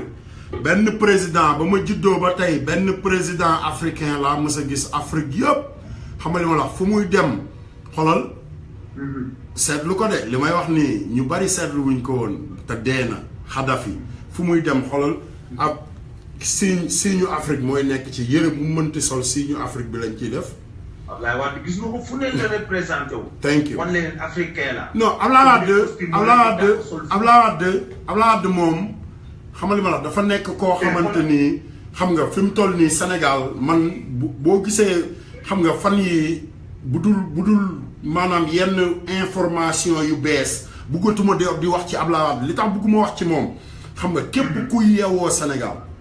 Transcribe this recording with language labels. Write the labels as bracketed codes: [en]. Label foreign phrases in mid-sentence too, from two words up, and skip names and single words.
[wo] benn président ba ma juddoo ba tey benn [fr] président africain [wo] laa mës a gis Afrique yëpp xam nga li ma la wax fu muy dem xolal seetlu ko de li may wax nii ñu bari seetlu wuñ ko woon te dee na Xadafi fu muy dem xolal ab [fr] signe Afrique [wo] mooy nekk ci yëre bu mënti sol [fr] signe Afrique [wo] bi lañ ciy def. Ablaye Wade gis nga ko fu ne [fr] la représenté [wo] wu. [en] thank you [wo] wan leen africain la. non Ablaye Wade moom xam nga li ma la dafa nekk koo xamante ni xam nga fi mu toll nii Sénégal man boo gisee xam nga fan yi bu dul maanaam yenn information [fr] yu bees [wo] bëggatuma di wax ci Ablaye Wade li tax bëgguma wax ci moom xam nga képp ku yeewoo Sénégal.